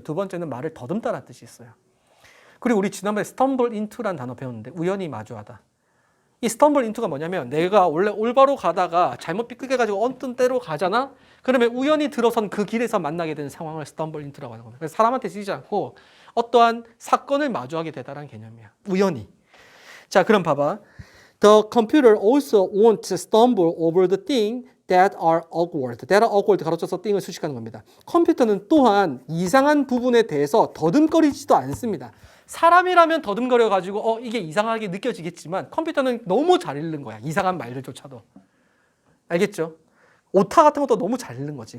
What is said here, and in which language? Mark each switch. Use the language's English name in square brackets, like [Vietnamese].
[Korean] 두 번째는 말을 더듬다라는 뜻이 있어요. 그리고 우리 지난번에 stumble into라는 단어 배웠는데 우연히 마주하다. 이 stumble into가 뭐냐면 내가 원래 올바로 가다가 잘못 삐끗해 가지고 어떤 때로 가잖아. 그러면 우연히 들어선 그 길에서 만나게 되는 상황을 stumble into라고 하는 겁니다. 그래서 사람한테 쓰이지 않고 어떠한 사건을 마주하게 되다라는 개념이야. 우연히. 자, 그럼 봐봐. [English] The computer also won't stumble over the thing that are awkward. that are awkward [Korean] 가로쳐서 thing을 수식하는 겁니다. 컴퓨터는 또한 이상한 부분에 대해서 더듬거리지도 않습니다. 사람이라면 더듬거려가지고 이게 이상하게 느껴지겠지만 컴퓨터는 너무 잘 읽는 거야. 이상한 말들조차도. 알겠죠? 오타 같은 것도 너무 잘 읽는 거지.